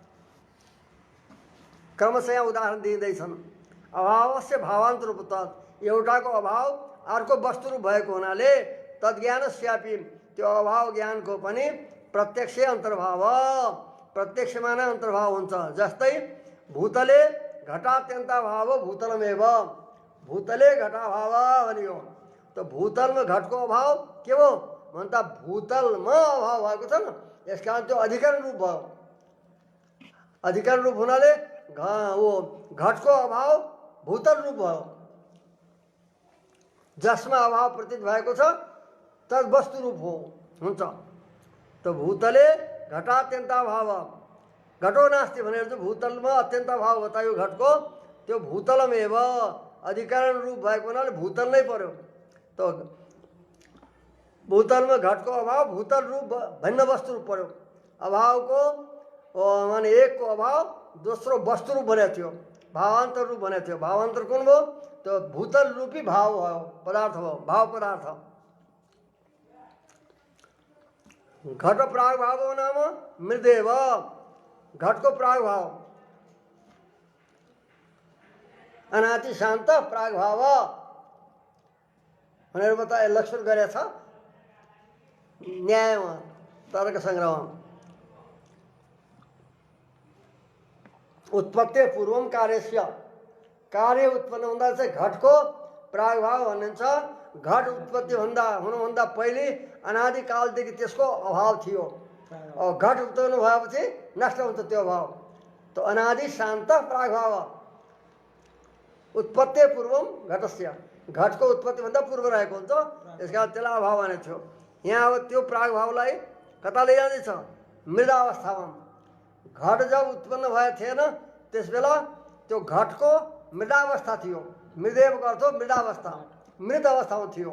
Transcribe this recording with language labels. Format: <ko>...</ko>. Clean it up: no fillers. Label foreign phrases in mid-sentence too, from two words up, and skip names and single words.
<ne>क्रमशः यहाँ उदाहरण दिँदैछन्।</ne> <sa>अभावस्य भावान्तर रूपत्वात्।</sa> <ne>एउटाको अभाव अर्को वस्तु रूप भएको हुनाले तद्ज्ञानस्यापि त्यो अभाव ज्ञानको पनि प्रत्यक्ष अन्तर्भाव, प्रत्यक्षमा नै अन्तर्भाव हुन्छ।</ne> <sa>जस्तै भूतले घटात्यन्ताभाव भूतलमेव।</sa> <ne>भूतले घटाभाव भनियो त भूतलमा घटको अभाव के हो भन्दा भूतलमा अभाव भएको छ न। यस कारण त्यो अधिकरण रूप भयो। अधिकरण रूप हुनाले घटको अभाव भूतल रूप भयो। जसमा अभाव प्रतीत भएको छ तद वस्तु रूप हुन्छ।</ne> <sa>त भूतले घटात्यन्ताभाव। घटो नास्ति</sa> <ne>भनेर चाहिँ भूतलमा अत्यन्ताभाव बतायो घटको। त्यो भूतलमेव अधिकरण रूप भएको हुनाले भूतल नै पर्यो। तो भूतलमा घटको अभाव भूतल रूप भिन्न वस्तु रूप पर्यो। अभावको माने एकको अभाव दोस्रो वस्तु रूप बनेको थियो, भावान्तर रूप बनेको थियो। भावान्तर कुन भयो? त्यो भूतल रूपी भाव भयो, पदार्थ भयो, भाव पदार्थ।</ne> <sa>घट प्रागभाव नाम मृदेव।</sa> <ne>घटको प्रागभाव अनादि शान्त प्रागभाव भनेर बताए लक्षण गरेछ न्यायमा, तर्क संग्रहमा।</ne> <sa>उत्पत्ति पूर्वम कार्यस्य।</sa> <ne>कार्य उत्पन्न हुँदा चाहिँ घटको प्रागभाव भनिन्छ। घट उत्पत्ति हुनुभन्दा पहिले अनादिकालदेखि त्यसको अभाव थियो। घट उत्पन्न भएपछि नष्ट हुन्छ त्यो अभाव।</ne> <sa>त अनादि शान्त प्रागभाव। उत्पत्ति पूर्वम घटस्य।</sa> <ne>घटको उत्पत्तिभन्दा पूर्व रहेको हुन्छ, त्यसकारण त्यसलाई अभाव भनेको थियो। यहाँ अब त्यो प्रागभावलाई कता लैजाँदैछ? मृदावस्थामा। घट जब उत्पन्न भएको थिएन त्यस बेला त्यो घटको मृदावस्था थियो। मृदेवको अर्थ मृदावस्था, मृत अवस्थामा थियो।</ne>